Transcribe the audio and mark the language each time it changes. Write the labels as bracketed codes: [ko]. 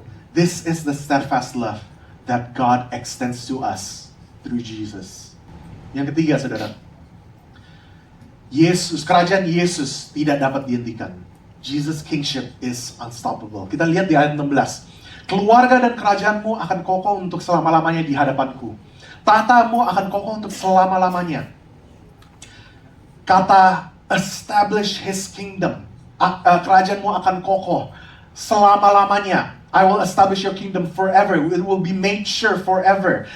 [en] This is the steadfast love that God extends to us through Jesus. [id] Yang ketiga, saudara. Kerajaan Yesus tidak dapat dihentikan. [en] Jesus' kingship is unstoppable. [id] Kita lihat di ayat 16. Keluarga dan kerajaanmu akan kokoh untuk selama-lamanya di hadapanku. Tahtamu akan kokoh untuk selama-lamanya. [en] Kata establish his kingdom. [id] Kerajaanmu akan kokoh selama-lamanya. [en] I will establish your kingdom forever. It will be made sure forever.